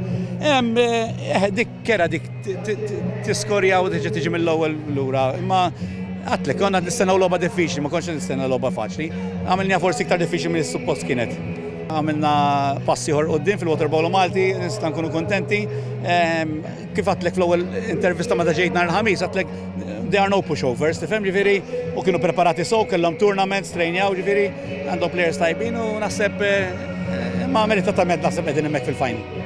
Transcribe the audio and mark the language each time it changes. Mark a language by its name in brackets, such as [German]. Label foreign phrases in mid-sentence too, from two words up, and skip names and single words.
[Maltese] Dik kera dik tiskorja u tiġi mill-ewwel lura, imma għatlek konna nistennew logħba diffiċli, ma kontx nistennew logħba faċli. Għamilniha forsi iktar diffiċli milli suppost kienet. Għamilna passi ieħor quddiem fil- [English] water polo [Maltese] Malti, nista' nkunu kuntenti. Kif għatlek fl-ewwel intervista meta ġejt nhar il-ħamis, għatlek [English] there are no pushovers, [Maltese] tifhem ġifieri, u kienu preparati sew, kellhom tournaments, trejnjaw ġifieri, għandhom players tajbin u naħseb ma meritatament naħseb qegħdin hemmhekk fil-final.